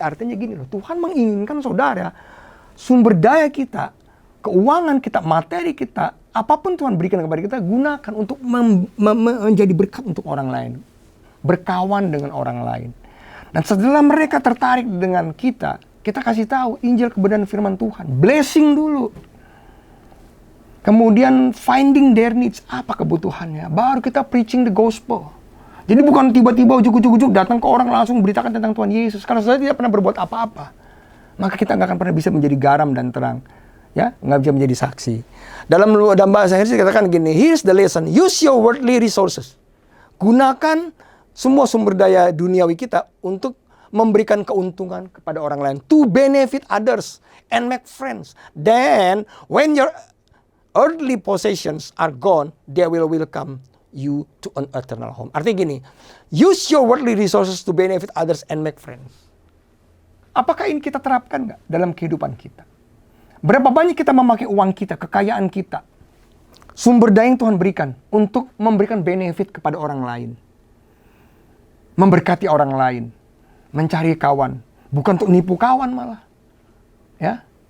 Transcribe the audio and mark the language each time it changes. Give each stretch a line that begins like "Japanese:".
Indonesian: Artinya gini loh, Tuhan menginginkan saudara, sumber daya kita, keuangan kita, materi kita, apapun Tuhan berikan kepada kita, gunakan untuk menjadi berkat untuk orang lain. Berkawan dengan orang lain. Dan setelah mereka tertarik dengan kita kasih tahu Injil kebenaran firman Tuhan.
English: Blessing
Indonesian: dulu. Kemudian
English: finding their needs.
Indonesian: Apa kebutuhannya? Baru kita
English: preaching the gospel.
Indonesian: Jadi bukan tiba-tiba ujuk-ujuk datang ke orang langsung beritakan tentang Tuhan Yesus. Karena saudara tidak pernah berbuat apa-apa, maka kita nggak akan pernah bisa menjadi garam dan terang. Ya, nggak bisa menjadi saksi. Dalam bahasa Inggris dikatakan gini,
English: here's the lesson, use your worldly resources.
Indonesian: Gunakan semua sumber daya duniawi kita untuk memberikan keuntungan kepada orang lain,
English: to benefit others and make friends. Then when your earthly possessions are gone, they will welcome you to an eternal home.
Indonesian: Artinya gini,
English: use your worldly resources to benefit others and make friends.
Indonesian: Apakah ini kita terapkan nggak dalam kehidupan kita? Berapa banyak kita memakai uang kita, kekayaan kita, sumber daya yang Tuhan berikan untuk memberikan benefit kepada orang lain, memberkati orang lain, mencari kawan, bukan untuk nipu kawan malah, ya.